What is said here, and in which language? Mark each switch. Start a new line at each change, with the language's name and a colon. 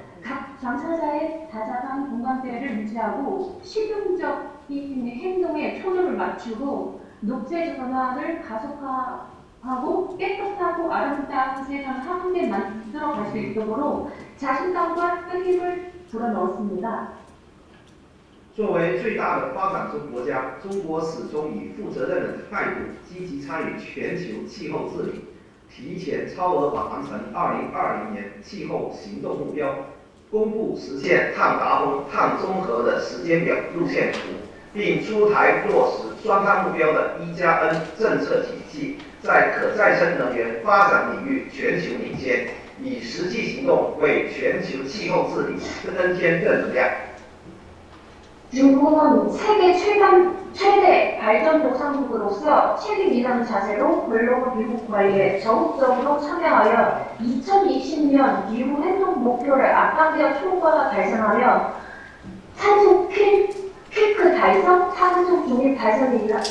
Korean: 각 당사자의 다자간 공감대를 유지하고 실용적인 행동에 초점을 맞추고 녹색 전환을 가속화하고 깨끗하고 아름다운 세상을 함께 만들어갈 수 있도록 자신감과 힘을 불어넣었습니다.
Chinese: 作为最大的发展中国家，中国始终以负责任的态度积极参与全球气候治理，提前超额完成2020年气候行动目标，公布实现碳达峰、碳中和的时间表、路线图，并出台落实双碳目标的1+N 政策体系，在可再生能源发展领域全球领先，以实际行动为全球气候治理增添正能量。
Korean: 중국은 세계 최대 발전도상국으로서 책임있는 자세로 글로벌 기후 관리에 적극적으로 참여하여 2020년 기후 행동 목표를 앞당겨 초과 달성하며 탄소 피크 달성, 탄소 중립 달성을